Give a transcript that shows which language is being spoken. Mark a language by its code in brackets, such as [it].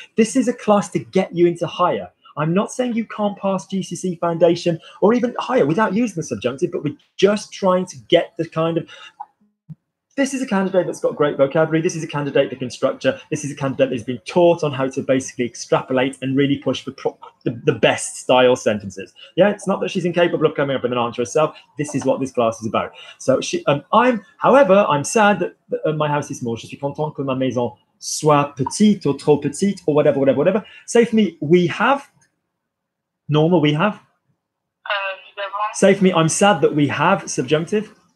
[en] This is a class to get you into higher. I'm not saying you can't pass GCSE foundation or even higher without using the subjunctive, but we're just trying to get the kind of, this is a candidate that's got great vocabulary. This is a candidate that can structure. This is a candidate that's been taught on how to basically extrapolate and really push for the best style sentences. Yeah, it's not that she's incapable of coming up with an answer herself. This is what this class is about. So however, I'm sad that my house is small. [fr] Je suis content que ma maison soit petite or trop petite [en] or whatever. Say for me, we have. Normal, we have. Say for me, I'm sad that we have subjunctive.